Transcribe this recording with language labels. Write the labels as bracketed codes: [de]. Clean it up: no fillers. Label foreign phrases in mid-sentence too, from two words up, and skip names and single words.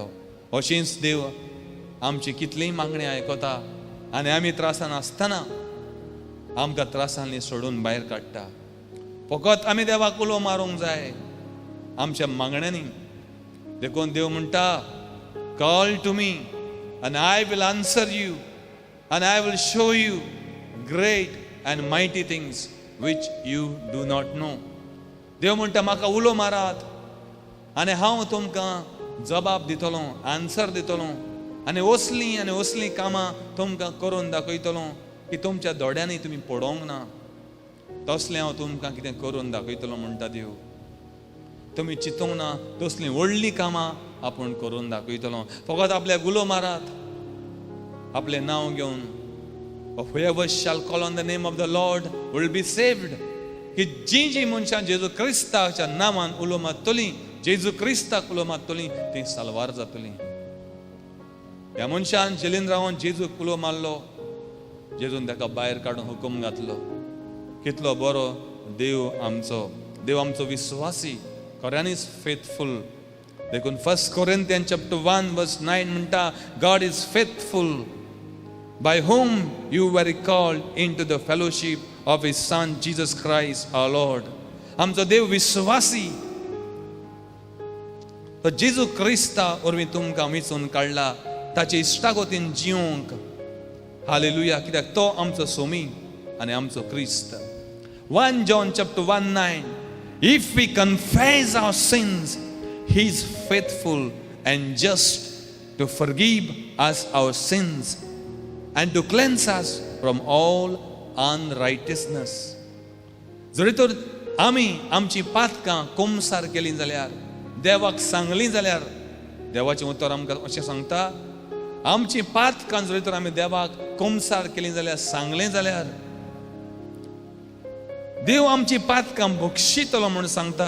[kok] अशींच देव आमची कितलीय मागणी आयकता आनी आमी त्रासान आसतना आमकां त्रासांनी सोडून भायर काडटा. फकत आमी देवाक उलो मारूंक जाय आमच्या मागण्यांनी. देखून देव म्हणटा, [en] call to me and I will answer you and I will show you great and mighty things which you do not know. [kok] देव म्हणटा म्हाका उलो मारात आनी हांव तुमकां जबाब दितलो, आन्सर दितलो आनी असलीं कामां तुमकां करून दाखयतलो की तुमच्या दोळ्यांनी तुमी पळोवंक ना. तसलें हांव तुमकां कितें करून दाखयतलो म्हणटा देव. तुमी चिंतूंक ना तसलीं व्हडलीं कामां आपूण करून दाखयतलो. फकत आपल्याक उलो मारात, आपलें नांव घेवन, [en] whoever shall call on the name of the Lord will be saved. [kok] की जीं मनशां जेजू क्रिस्ताच्या नांवान उलो मारतलीं, जेजू क्रिस्ताक उलो मारतलीं, तीं साल्वार जातलीं. ह्या मनशान जेलीन रावन जेजूक उलो मारलो, जेजून ताका भायर काडून हुकूम घातलो. कितलो बरो देव आमचो विश्वासी, खऱ्यांनीच फेथफूल. [en] देखून 1 Corinthians chapter 1 verse 9 म्हणटा, God is faithful, by whom you were called into the fellowship of his son Jesus Christ our Lord. [kok] आमचो देव विश्वासी. तो जेजू क्रिस्ता वरवीं तुमकां वेंचून काडला ताचे इश्टागोतीन जिवंक. हालेलुया. कित्याक तो आमचो सोमी आनी आमचो क्रिस्त. [en] 1 John chapter 1:9, if we confess our sins, he is faithful and just to forgive us our sins and to cleanse us from all unrighteousness. [kok] जरी तर आमी आमची पातकां कोमसार केलीं जाल्यार, देवाक सांगलीं जाल्यार, देवाचें उतर आमकां अशें सांगता, आमची पातकां जरी तर आमी देवाक कोमसार केलीं जाल्यार, सांगलें जाल्यार, देव आमची पातकां बक्षितलो म्हूण सांगता.